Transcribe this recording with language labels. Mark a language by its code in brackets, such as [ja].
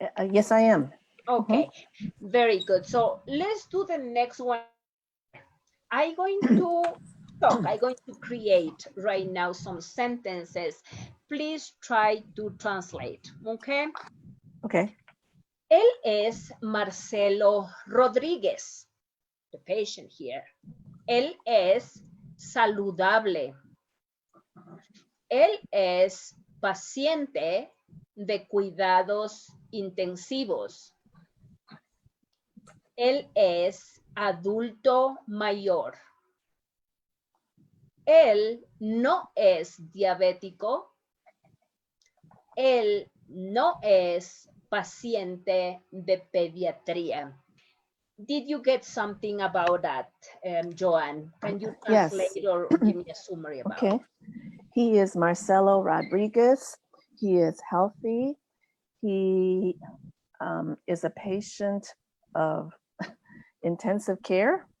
[en] Yes, I am. Okay. Very good. So let's do the next one I'm going to talk, I'm going to create right now some sentences. Please try to translate, okay? Okay. [es] Él es Marcelo Rodríguez, [en] the patient here. [es] Él es saludable. Él es paciente de cuidados intensivos. Él es adulto mayor. Él no es diabético. Él no es paciente de pediatría. [en] Did you get something about that, Joanne? Can you Yes. translate or give me a summary about Okay. He is Marcelo Rodriguez. He is healthy. He is a patient of intensive care.